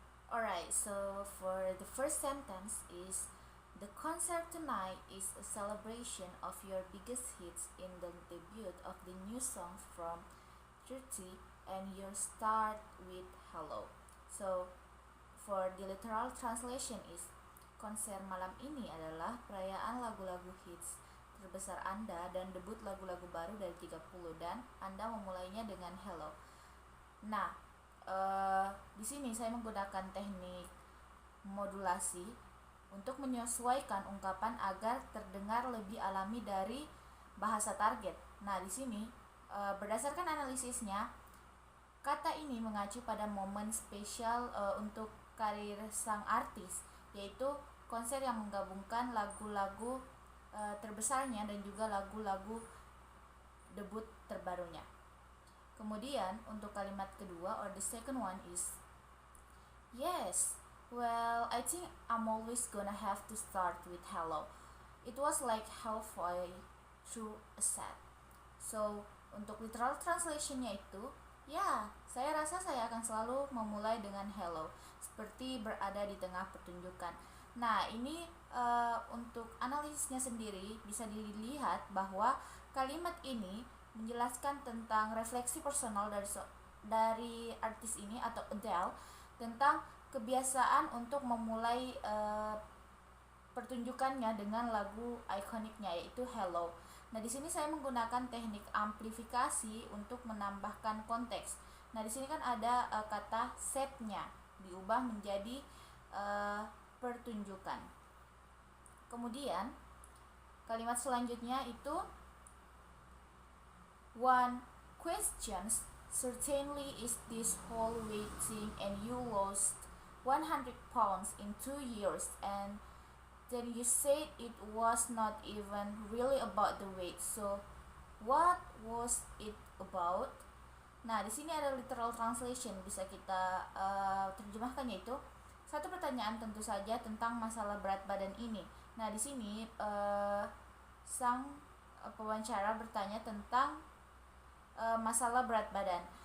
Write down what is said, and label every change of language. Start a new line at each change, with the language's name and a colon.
English: Alright, so for the first sentence is: the concert tonight is a celebration of your biggest hits in the debut of the new song from 30, and you start with hello. So for the literal translation is:
Indonesian: konser malam ini adalah perayaan lagu-lagu hits terbesar Anda dan debut lagu-lagu baru dari 30, dan Anda memulainya dengan hello. Nah, di sini saya menggunakan teknik modulasi untuk menyesuaikan ungkapan agar terdengar lebih alami dari bahasa target. Nah, di sini berdasarkan analisisnya, kata ini mengacu pada momen spesial untuk karir sang artis, yaitu konser yang menggabungkan lagu-lagu terbesarnya dan juga lagu-lagu debut terbarunya. Kemudian untuk kalimat kedua
English: or the second one is: yes, well, I think I'm always gonna have to start with hello. It was like halfway through a set.
Indonesian: So untuk literal translationnya itu, ya, saya rasa saya akan selalu memulai dengan hello, seperti berada di tengah pertunjukan. Nah, ini untuk analisisnya sendiri bisa dilihat bahwa kalimat ini menjelaskan tentang refleksi personal dari artis ini atau Adele tentang kebiasaan untuk memulai pertunjukannya dengan lagu ikoniknya, yaitu Hello. Nah, di sini saya menggunakan teknik amplifikasi untuk menambahkan konteks. Nah, di sini kan ada kata setnya diubah menjadi pertunjukan. Kemudian kalimat selanjutnya itu:
English: one questions certainly is this whole weight thing, and you lost 100 pounds in 2 years, and then you said it was not even really about the weight. So what was it about?
Indonesian: Nah, di sini ada literal translation, bisa kita terjemahkan, yaitu satu pertanyaan tentu saja tentang masalah berat badan ini. Nah, di sini sang pewawancara bertanya tentang masalah berat badan.